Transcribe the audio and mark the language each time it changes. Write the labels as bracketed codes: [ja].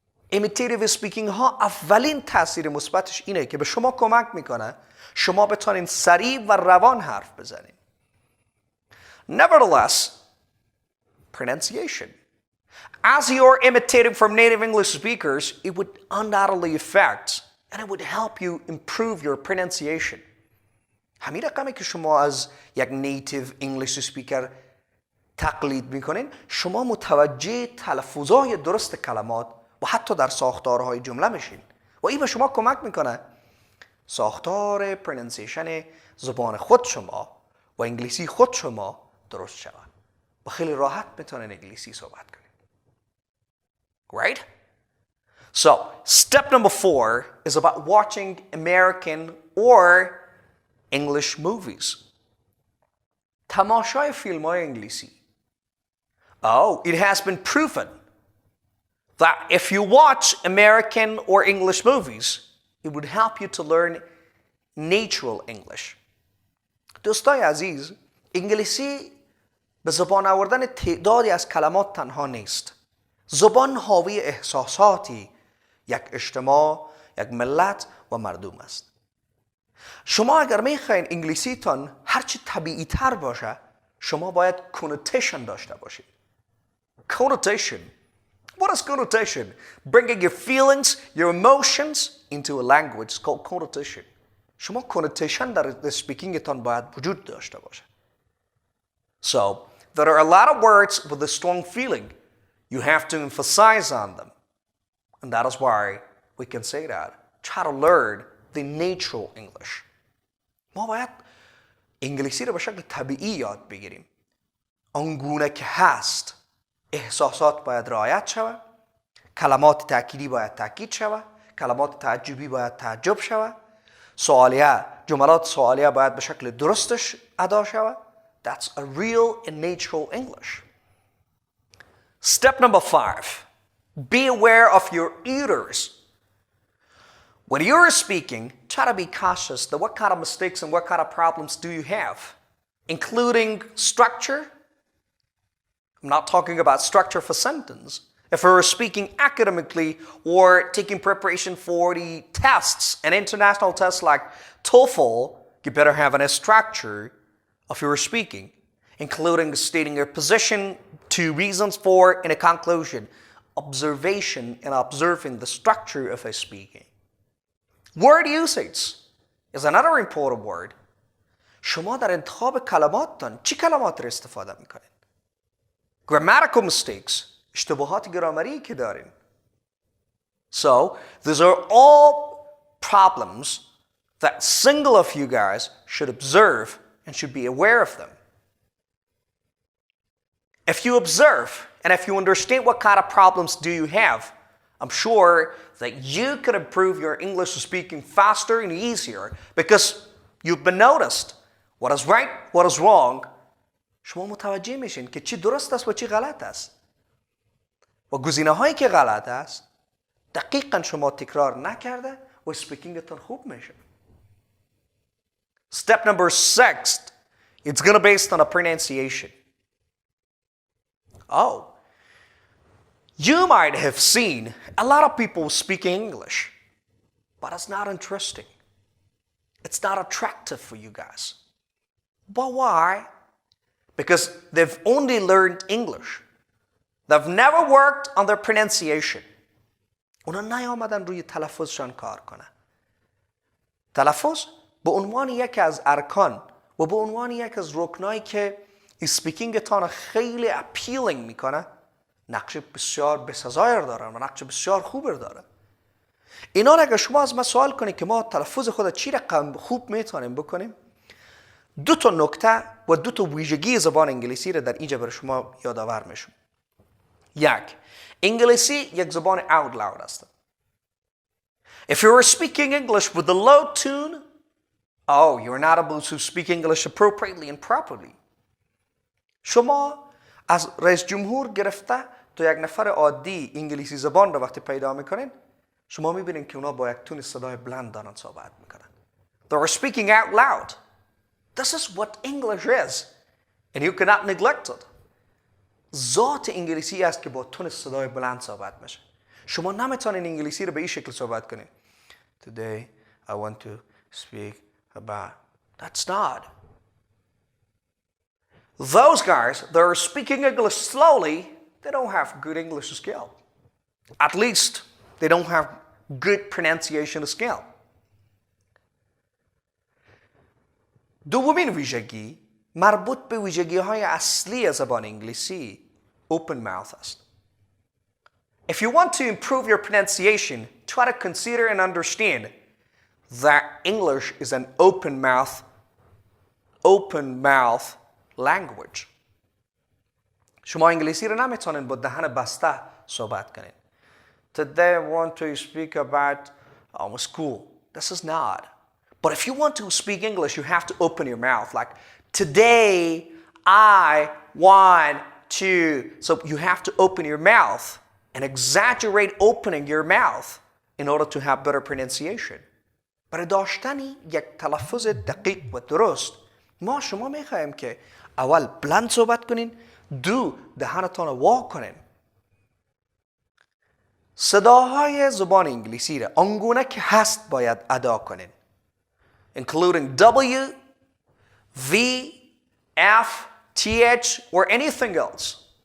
[en] Imitative speaking [fa] ها اولین تاثیر مثبتش اینه که به شما کمک میکنه شما بتونین سریع و روان حرف بزنین. [en] Nevertheless, pronunciation. As you're imitating from native English speakers, it would undoubtedly affect and it would help you improve your pronunciation. [fa] همین رقمی که شما از یک [en] native English speaker [fa] تقلید میکنین شما متوجه تلفظهای درست کلمات و حتی در ساختارهای جمله میشین و این به شما کمک میکنه ساختار پرونانسیشن زبان خود شما و انگلیسی خود شما درست شود و خیلی راحت میتونین انگلیسی صحبت کنین. [en] Right? So, step number 4 is about watching American or English movies. [fa] تماشای فیلم های انگلیسی. [en] Oh, it has been proven that if you watch American or English movies, it would help you to learn natural English. [fa] دوستای عزیز، انگلیسی به زبان آوردن تعدادی از کلمات تنها نیست. زبان حاوی احساساتی یک اجتماع، یک ملت و مردم است. شما اگر میخواین انگلیسیتان هرچی طبیعی تر باشه، شما باید connotation داشته باشید. [en] Connotation. What is connotation? Bringing your feelings, your emotions into a language called connotation. [fa] شما connotation در speakingتان باید وجود داشته باشه. [en] So, there are a lot of words with a strong feeling. You have to emphasize on them. And that is why we can say that. Try to learn the natural English. [fa] ما باید انگلیسی رو به شکل طبیعی یاد بگیریم. آنگونه که هست. احساسات باید رعایت شود. کلمات تأکیدی باید تأکید شود. کلمات تعجبی باید تعجب شود. سوالیه، جملات سوالیه باید به شکل درستش ادا شود. [en] That's a real and natural English. Step number 5. Be aware of your ears. When you're speaking, try to be cautious that what kind of mistakes and what kind of problems do you have, including structure. I'm not talking about structure for sentence. If you're speaking academically or taking preparation for the tests and international tests like TOEFL, you better have a structure of your speaking, including stating your position, 2 reasons for, and a conclusion. Observation and observing the structure of a speaking. Word usage. is another important word. [fa] شما در انتخاب کلماتتان چی کلمات رو استفاده میکنین؟ [en] Grammatical mistakes. [fa] اشتباهات گرامری که دارین. [en] So, these are all problems that single of you guys should observe and should be aware of them. If you observe and if you understand what kind of problems do you have, I'm sure that you can improve your English speaking faster and easier because you've been noticed what is right, what is wrong. [fa] شما متوجه میشین که چی درست است و چی غلط است. و گزینه هایی که غلط است دقیقاً شما تکرار نکرده و سپیکینگتان خوب میشه. [en] Step number 6, it's going to be based on a pronunciation. Oh, you might have seen a lot of people speaking English, but it's not interesting. It's not attractive for you guys. But why? Because they've only learned English. They've never worked on their pronunciation. [fa] اونا نیامدن روی تلفظشان کار کنن. تلفظ به عنوان یک از ارکان و به عنوان یک از رکنایی که اسپیکینگتان خیلی اپیلینگ میکنه نقش بسیار بسزایر دارن و نقش بسیار خوب دارن. اینا اگه شما از ما سوال کنید که ما تلفظ خود چی رقم خوب میتونیم بکنیم، دو تا نکته و دو تا ویژگی زبان انگلیسی رو در اینجا برای شما یادآور میشم. یک، انگلیسی یک زبان [en] out loud [fa] است. [en] If you are speaking English with a low tune, oh, you're not able to speak English appropriately and properly. [fa] شما از رئیس جمهور گرفته تا یک نفر عادی انگلیسی زبان رو وقتی پیدا میکنین، شما میبینین که اونا با یک تون صدای بلند دارن صحبت میکنن. [en] They are speaking out loud. This is what English is. And you cannot neglect it. [fa] ذات انگلیسی است که با تون صدای بلند صحبت میشه. شما نمیتونین انگلیسی رو به این شکل صحبت کنین. [en] Today I want to speak about. That's not. Those guys that are speaking English slowly, they don't have good English skill. At least they don't have good pronunciation skill. [fa] دومین ویژگی مربوط به ویژگی های اصلی زبان انگلیسی [en] open mouth [fa] است. [en] If you want to improve your pronunciation, try to consider and understand that English is an open mouth language. [fa] شما انگلیسی رو نمیتونین با دهن بسته صحبت کنین. [en] Today I want to speak about school. This is not. But if you want to speak English, you have to open your mouth. Like, today I want to. So you have to open your mouth and exaggerate opening your mouth in order to have better pronunciation. [fa] برای داشتنی یک تلفظ دقیق و درست ما شما میخوایم که اول بلند صحبت کنین، دو دهنتان رو وا کنین. صداهای زبان انگلیسی را آنگونه که هست باید ادا کنین. [en] Including W, V, F, TH or anything else.